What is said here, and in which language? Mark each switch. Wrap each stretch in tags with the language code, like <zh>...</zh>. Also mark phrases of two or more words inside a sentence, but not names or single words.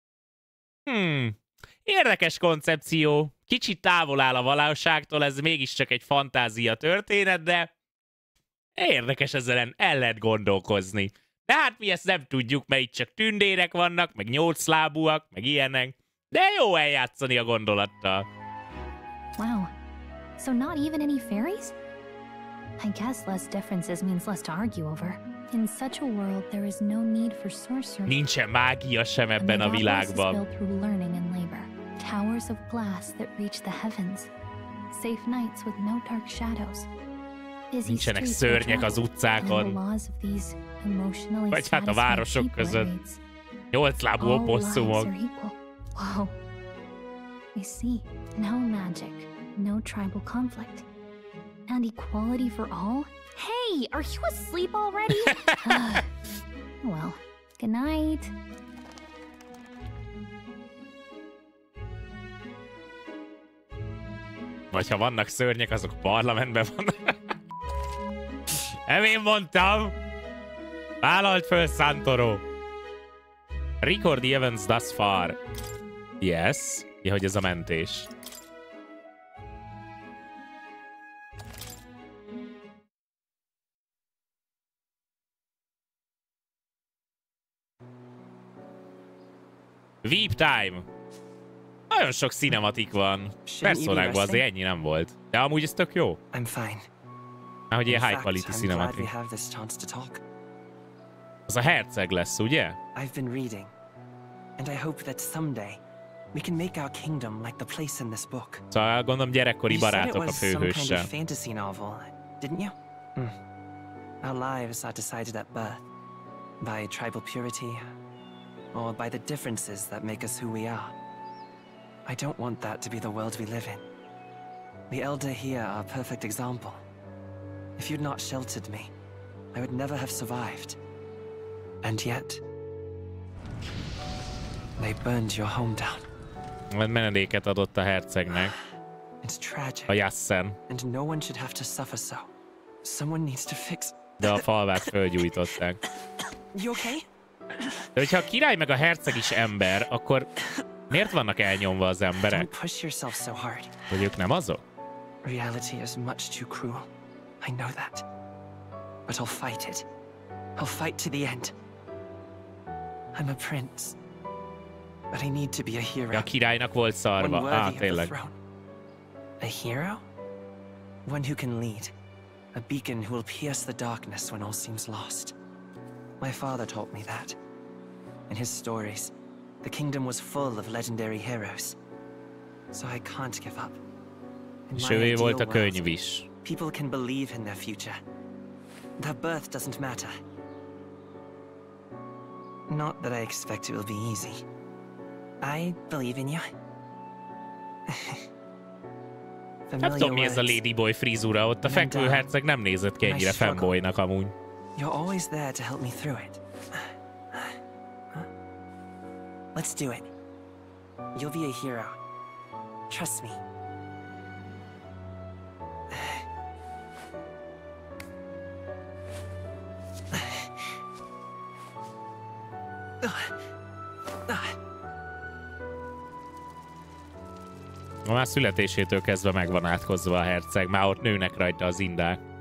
<hu>Érdekes koncepció. Kicsit távol áll a valóságtól, ez mégiscsak egy fantázia történet, de érdekes, ezzel el lehet gondolkozni. De hát mi ezt nem tudjuk, mert itt csak tündérek vannak, meg 8 lábúak, meg ilyenek. De jó eljátszani a gondolattal.</hu> <en>Wow. So not even any fairies? I guess less differences means less to argue over. In such a world, there is no need for sorcery.</en> <hu>Nincsen mágia sem ebben a világban.</hu> <en>Built through learning and labor. Towers of glass that reach the heavens. Safe nights with no dark shadows.</en> <hu>Nincsenek szörnyek az utcákon. Vagy hát a városok között. 8 lábú oposszumok.</hu> <en>Wow. I see. No magic. No tribal conflict. And equality for all? Hey, are you asleep already? Well, good night.</en> <hu>Vagy ha vannak szörnyek, azok parlamentben vannak. Nem én mondtam! Vállalt föl, Santoro!</hu> <en>Record the events thus far. Yes.</en> <hu>Ja, hogy ez a mentés.</hu> <en>Weep time!</en> <hu>Nagyon sok cinematik van. Personákban azért ennyi nem volt. De amúgy ez tök jó.</hu> <en>I'm fine.</en> <hu>Ahogy ilyen</hu> <en>high quality</en> <hu>cinematik. Az a herceg lesz, ugye?</hu> <en>I've been reading, and I hope that someday we can make our kingdom like the place in this book.</en> <hu>Szóval gondolom gyerekkori barátok a főhőssel.</hu> <en>You said it was some kind of fantasy novel, didn't you? Our lives are decided at birth by tribal purity, or by the differences that make us who we are. I don't want that to be the world we live in. The elder here are a perfect example. If you'd not sheltered me, I would never have survived. And yet, they burned your home down.</en> <hu>Menedéket adott a hercegnek.</hu> <en>It's tragic.</en> <hu>A Jassen.</hu> <en>And no one should have to suffer so. Someone needs to fix.</en> <hu>De a falvát fölgyújtották.</hu> <en>You okay?</en> <hu>De hogyha a király meg a herceg is ember, akkor miért vannak elnyomva az emberek?</hu> <en>Don't push yourself so hard.</en> <hu>Hogy ők nem azok?</hu> <en>Reality is much too cruel. I know that. But I'll fight it. I'll fight to the end. I'm a prince. But I need to be a hero.</en> <hu>A királynak volt szarva. Tényleg.</hu> <en>A hero? One who can lead. A beacon who will pierce the darkness when all seems lost. My father taught me that. In his stories, the kingdom was full of legendary heroes. So I can't give up.</en> <hu>És ő volt a könyv is.</hu> <en>People can believe in their future. Their birth doesn't matter. Not that I expect it will be easy. I believe in you.</en> <hu>Nem tudom, mi ez a ladyboy frizura, ott a fekvőherceg nem nézett ki ennyire fanboynak amúgy.</hu> <en>You're always there to help me through it. Let's do it. You'll be a hero. Trust me.</en> <hu>Már születésétől kezdve meg van átkozva a herceg, már ott nőnek rajta az indák.</hu>